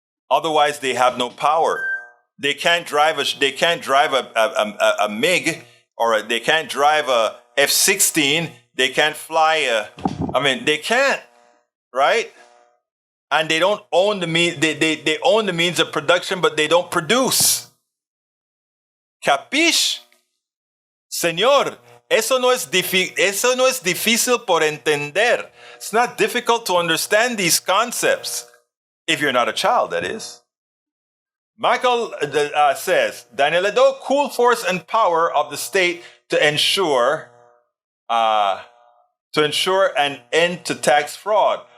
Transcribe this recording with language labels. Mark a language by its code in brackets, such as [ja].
[en] Otherwise, they have no power. They can't drive a MiG, or they can't drive a F-16. They can't fly they can't, right? And they don't own the means. They own the means of production, but they don't produce. ¿Capish? [es] Señor, eso no es difícil por entender. [en] It's not difficult to understand these concepts. If you're not a child, that is. Michael says, Daniel Ledoux, cool force and power of the state to ensure an end to tax fraud.